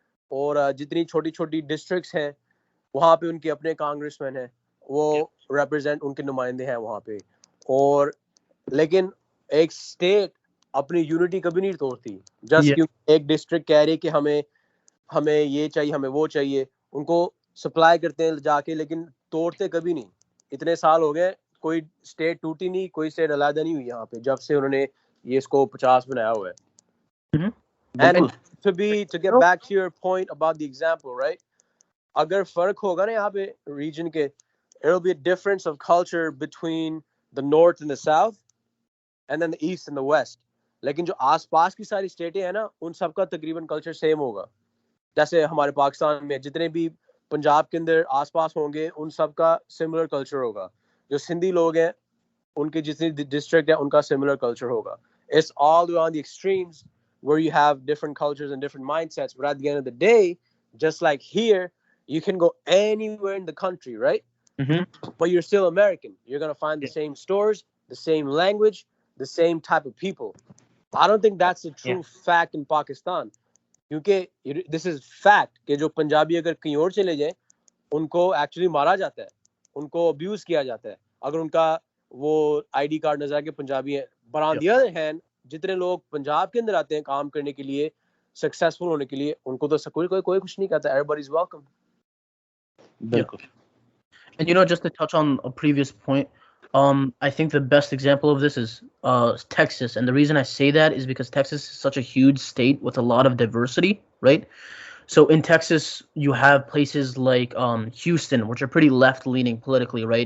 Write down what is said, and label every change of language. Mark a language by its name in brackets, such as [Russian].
[Urdu] اور جتنی چھوٹی چھوٹی ڈسٹرکٹس ہیں وہاں پہ ان کے اپنے کانگریس مین ہیں وہ ریپرزینٹ ان کے نمائندے ہیں وہاں پہ اور لیکن ایک اسٹیٹ اپنی یونٹی کبھی نہیں توڑتی جسٹ کیونکہ ایک ڈسٹرکٹ کہہ رہی کہ ہمیں یہ چاہیے ہمیں وہ چاہیے ان کو سپلائی کرتے ہیں جا کے لیکن توڑتے کبھی نہیں اتنے سال ہو گئے کوئی اسٹیٹ ٹوٹی نہیں کوئی اسٹیٹ علیحدہ نہیں ہوئی یہاں پہ جب سے انہوں نے یہ اس کو 50 بنایا ہوا ہے. [English] And to get back to your point about the example, right? [Urdu] اگر فرق ہوگا نا یہاں پہ ریجن کے [English] there will be a difference of culture between the north and the south and then the east and the west. [Urdu] لیکن جو آس پاس کی ساری اسٹیٹیں ہیں نا ان سب کا تقریباً کلچر سیم ہوگا جیسے ہمارے پاکستان میں جتنے بھی پنجاب کے اندر آس پاس ہوں گے ان سب کا سملر کلچر ہوگا جو سندھی لوگ ہیں ان کی جتنی ڈسٹرکٹ ہے ان کا سملر کلچر ہوگا. [English] It's all on the extremes where you have different cultures and different mindsets but at the end of the day just like here you can go anywhere in the country right but you're still American you're going to find the same stores the same language the same type of people. I don't think that's a true fact in Pakistan [Urdu] کیونکہ [English] this is fact [Urdu] کہ جو پنجابی اگر کہیں اور چلے جائیں ان کو actually مارا جاتا ہے ان کو ابیوز کیا جاتا ہے اگر ان کا وہ آئی ڈی کارڈ نظر آ کے پنجابی ہے. [English] But on the other hand [Urdu] جتنے لوگ پنجاب کے اندر آتے ہیں کام کرنے کے لیے سکسیسفل ہونے کے لیے ان کو تو کوئی کچھ نہیں کہتا [English] everybody is welcome. [Urdu] بالکل. [English] And just to touch on a previous point I think the best example of this is Texas, and the reason I say that is because Texas is such a huge state with a lot of diversity, right? So in Texas, you have places like Houston, which are pretty left-leaning politically, right?